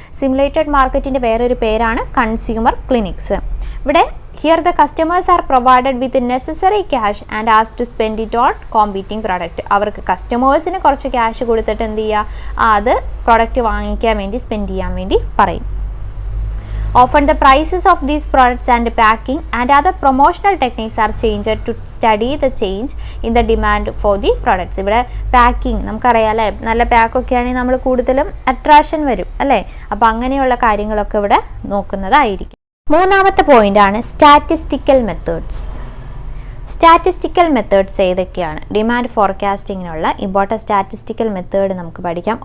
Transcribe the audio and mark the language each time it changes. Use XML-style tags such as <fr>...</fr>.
<ml>Simulated മാർക്കറ്റിൻ്റെ വേറൊരു പേരാണ് കൺസ്യൂമർ ക്ലിനിക്സ്. ഇവിടെ</ml> <en>Here the customers are provided with necessary cash and as to spend it on competing product.</en> <ml>അവർക്ക് കസ്റ്റമേഴ്സിന് കുറച്ച് ക്യാഷ് കൊടുത്തിട്ട് എന്ത് ചെയ്യുക, അത് പ്രോഡക്റ്റ് വാങ്ങിക്കാൻ വേണ്ടി സ്പെൻഡ് ചെയ്യാൻ വേണ്ടി പറയും.</ml> <en>Often the prices of these products and packing and other promotional techniques are changed to study the change in the demand for the products.</en> <ml>ഇവിടെ പാക്കിംഗ് നമുക്കറിയാം അല്ലേ, നല്ല പാക്കൊക്കെ ആണെങ്കിൽ നമ്മൾ കൂടുതലും അട്രാക്ഷൻ വരും അല്ലേ. അപ്പോൾ അങ്ങനെയുള്ള കാര്യങ്ങളൊക്കെ ഇവിടെ നോക്കുന്നതായിരിക്കും. മൂന്നാമത്തെ പോയിന്റ് ആണ് സ്റ്റാറ്റിസ്റ്റിക്കൽ മെത്തേഡ്സ്. സ്റ്റാറ്റിസ്റ്റിക്കൽ മെത്തേഡ്സ് ഏതൊക്കെയാണ്? ഡിമാൻഡ് ഫോർകാസ്റ്റിങ്ങിനുള്ള ഇമ്പോർട്ടൻറ്റ് സ്റ്റാറ്റിസ്റ്റിക്കൽ മെത്തേഡ് നമുക്ക് പഠിക്കാം.</ml>